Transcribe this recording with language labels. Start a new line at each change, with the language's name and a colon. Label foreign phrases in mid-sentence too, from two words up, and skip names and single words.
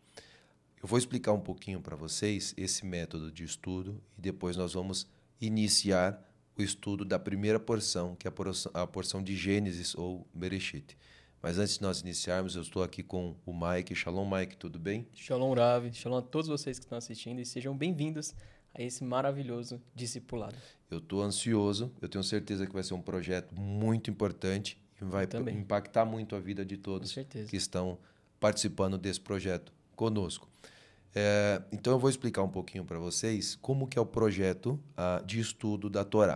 Portuguese: Eu vou explicar um pouquinho para vocês esse método de estudo e depois nós vamos iniciar o estudo da primeira porção, que é a porção de Gênesis ou Bereshit. Mas antes de nós iniciarmos, eu estou aqui com o Mike. Shalom, Mike, tudo bem? Shalom, Rav. Shalom a todos vocês que estão assistindo e sejam bem-vindos a esse maravilhoso discipulado. Eu estou ansioso, eu tenho certeza que vai ser um projeto muito importante e vai impactar muito a vida de todos que estão participando desse projeto conosco. Então eu vou explicar um pouquinho para vocês como que é o projeto de estudo da Torá.